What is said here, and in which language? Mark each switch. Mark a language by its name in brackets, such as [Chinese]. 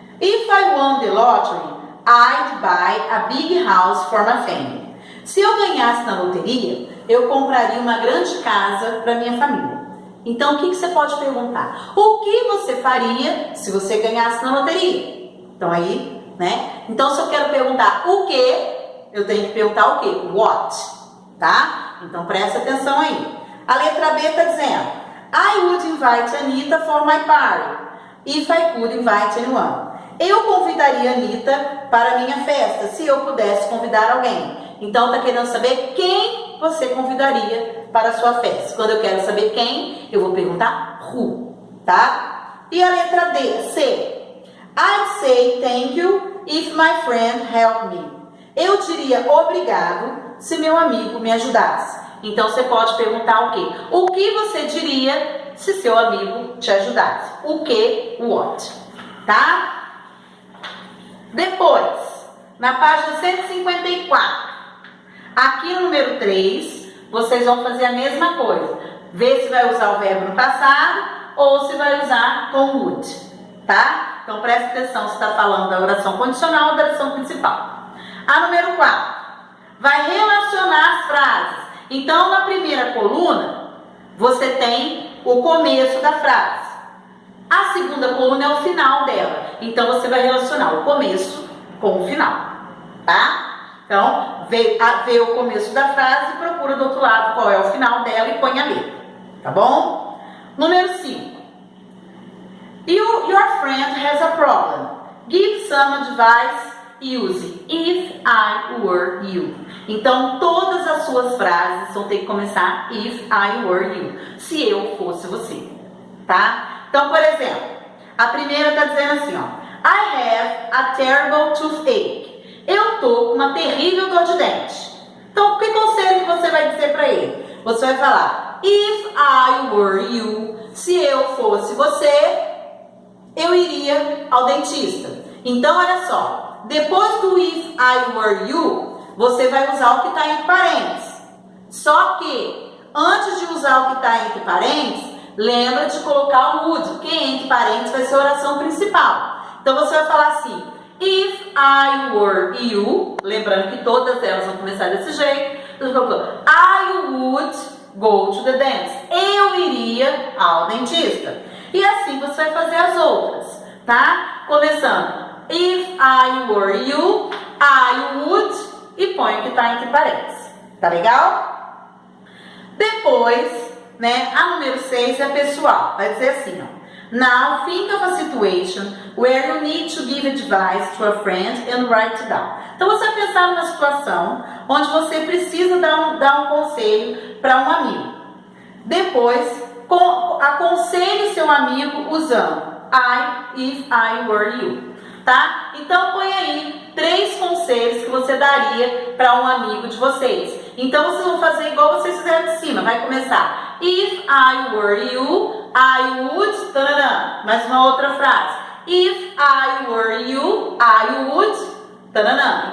[English] If I won the lottery, I'd buy a big house for my family. [Portuguese] Se eu ganhasse na loteria, eu compraria uma grande casa para minha família. Então, o que você pode perguntar? O que você faria se você ganhasse na loteria? Então, aí, né? Então, se eu quero perguntar o que, eu tenho que perguntar o que? What, tá? Então, presta atenção aí. A letra B está dizendo, [English] I would invite Anita for my party, if I could invite anyone. [Portuguese] Eu convidaria a Anita para a minha festa, se eu pudesse convidar alguém. Então, está querendo saber quem você convidaria para a sua festa. Quando eu quero saber quem, eu vou perguntar who, tá? E a letra D, C. [English] I'd say thank you if my friend helped me. [Portuguese] Eu diria obrigado se meu amigo me ajudasse. Então, você pode perguntar o quê? O que você diria se seu amigo te ajudasse? O que? What, tá? Depois, na página 154, aqui no número 3, vocês vão fazer a mesma coisa. Ver se vai usar o verbo no passado ou se vai usar com would, tá? Então, preste atenção se está falando da oração condicional ou da oração principal. A número 4, vai relacionar as frases. Então, na primeira coluna, você tem o começo da frase. A segunda coluna é o final dela. Então, você vai relacionar o começo com o final, tá? Então, vê o começo da frase e procura do outro lado qual é o final dela e põe a letra, tá bom? Número 5. [English] Your friend has a problem. Give some advice using if I were you. [Portuguese] Então, todas as suas frases vão ter que começar [English] if I were you. [Portuguese] Se eu fosse você, tá? Então, por exemplo, a primeira está dizendo assim, ó. [English] I have a terrible toothache. [Portuguese] Eu tô com uma terrível dor de dente. Então, que conselho que você vai dizer para ele? Você vai falar, [English] if I were you. [Portuguese] Se eu fosse você, eu iria ao dentista. Então, olha só. Depois do if I were you, você vai usar o que está entre parênteses. Só que, antes de usar o que está entre parênteses, lembra de colocar o would, que entre parênteses vai ser a oração principal. Então, você vai falar assim, [English] if I were you, [Portuguese] lembrando que todas elas vão começar desse jeito, você colocou, [English] I would go to the dentist. [Portuguese] Eu iria ao dentista. E assim você vai fazer as outras, tá? Começando, [English] if I were you, I would, [Portuguese] e põe o que está entre parênteses. Tá legal? Depois, né, a número 6 é pessoal. Vai dizer assim, ó. [English] Now, think of a situation where you need to give advice to a friend and write it down. [Portuguese] Então, você vai pensar numa situação onde você precisa dar um conselho para um amigo. Depois, aconselhe seu amigo usando [English] if I were you, [Portuguese] tá? Então, põe aí 3 conselhos que você daria para um amigo de vocês. Então, vocês vão fazer igual vocês fizeram de cima. Vai começar, [English] if I were you, I would, [Portuguese] tananã. Mais uma outra frase. [English] If I were you, I would, tananã.